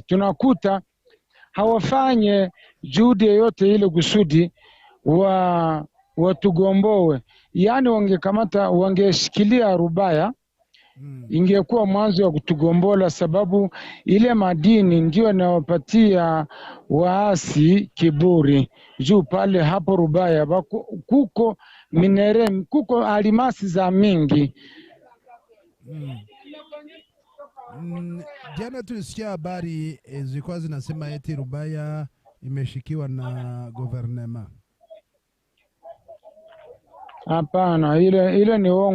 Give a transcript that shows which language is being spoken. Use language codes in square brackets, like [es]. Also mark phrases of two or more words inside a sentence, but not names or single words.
[sw] Tunakuta hawafanye juhudi yoyote ile kusudi watugomboe. Yani wangeshikilia Rubaya, ingekuwa mwanzo wa kutugombola, sababu ile madini ndio inawapatia waasi kiburi. Juu pale hapo Rubaya kuko minere, kuko alimasi za mingi. Jana tulisikia habari zilikuwa zinasema eti Rubaya imeshikiwa na gouvernement. Hapana, ile ni uongo.